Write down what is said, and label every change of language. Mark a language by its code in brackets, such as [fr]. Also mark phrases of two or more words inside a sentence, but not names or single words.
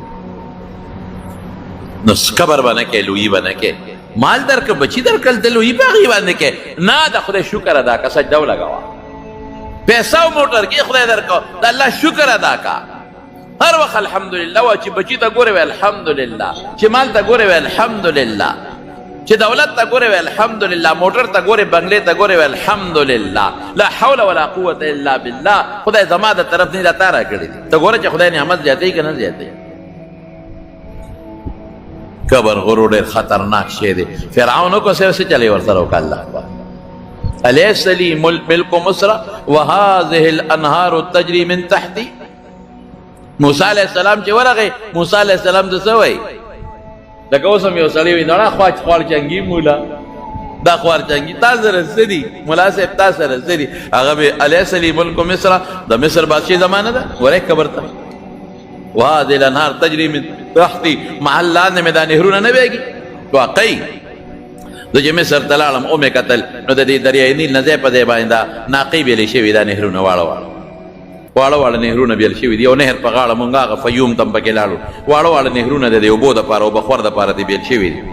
[ps] نو کبر به نه کوې، لویي به نه کوې، مال درکړه، بچي درکړل، ته لویي په هغې باندې کوې نه، د خدای شکر ادا که، سجده ولګوه، پیسه او موټر کې خدای درکړه، د الله شکر ادا که، هر وخت الحمدلله وایه، چې بچي ته ګورې وایه الحمدلله، چې مال ته ګورې وایه الحمدلله، چې دولت ته ګورې وایه الحمدلله، موټر ته ګورې، بنګلې ته ګورې وایه الحمدلله، [ar] لا حول ولا قوة الا بالله، [ps] خدای زما د طرف نه دا تا راکړي دي. ته ګوره چې خدای نعمت زیاتوي که نه زیاتوي. کبر غرور ډېر خطرناک شی دی. فرعون وکړه څه چلی ورسره وکړه، [ar] الله اکبر. الیس لی ملک مصر وهذه الانهار تجري من تحتی. [ps] موسی [ar] علیه السلام [ps] چې ورغی، موسی [ar] علیه السلام [ps] ته څه وایي؟ لکه اوس هم یو سړی وایي نړه خوارچنګي مولا، دا خوارچنګي تا سره څه دي، ملا صاحب تا سره څه دي؟ هغه به [ar] الیس لی ملک مصر، [ps] د مصر بادشاهي زمانه ده، ورې قبر ته [ar] وهذه الانهار تجري من تحتی، [ps] محل لاندې مې دا نهرونه نه بهېږي. واقعي زه چې مصر ته لاړم او مې کتل نو د دې دریای نیل نه ځای په ځای باندې دا ناقې بېلې شوي، دا نهرونه واړه واړه نهرونه بیل شوي دي. یو نهر په غاړه مونږ هغه فیوم ته هم پکې لاړو، واړه نهرونه د دې اوبو دپاره او بخور دپاره دې بیل شوي دي.